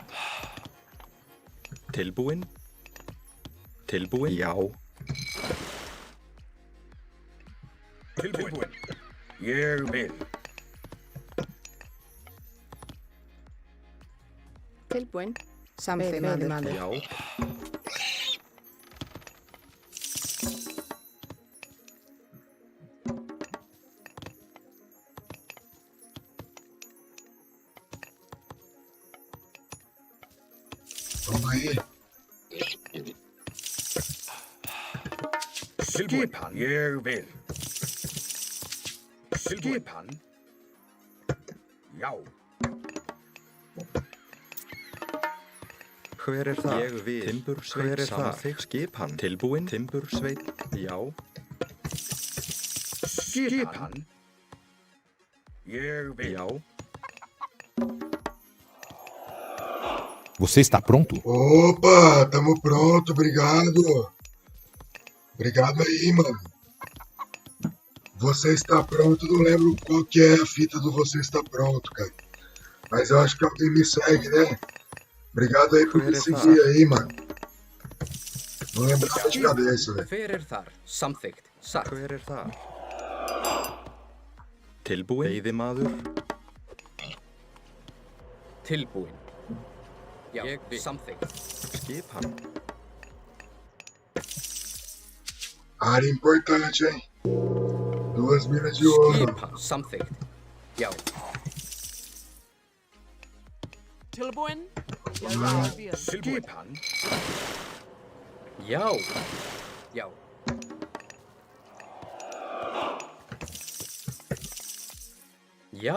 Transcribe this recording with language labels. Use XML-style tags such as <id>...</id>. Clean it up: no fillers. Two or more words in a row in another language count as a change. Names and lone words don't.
<is>Tilbúinn? Tilbúinn? Já. Tilbúinn. Ég vil. Tilbúinn. Samþykkt. Veiðimaður. Já.</is> <pt>Toma aí.</pt> <is>Skipan. Ég vil. Skipan. Já. Hver er það? Ég vil. Timbursveinn. Hver er það? Skipan. Tilbúinn? Timbursveinn. Já. Skipan.</is> <pt>Eu vi.</pt> <is>Já.</is> <pt>Você está pronto? Opa, tamo pronto, obrigado. Obrigado aí, mano. Você está pronto, não lembro qual que é a fita do Você Está Pronto, cara. Mas eu acho que alguém me segue, né? Obrigado aí por me seguir aí, mano. Não lembrava de cabeça, velho.</pt> <is>Hver er þar? Samþykkt. Satt. Hver er það? Tilbúinn? Veiðimaður? Tilbúinn. Já, samþykkt. Skipan.</is> <pt>Área importante, hein? 2 minas de ouro.</pt> <is>Skipan. Samþykkt. Já. Tilbúinn? Skipan. Já. Já. Já.</is>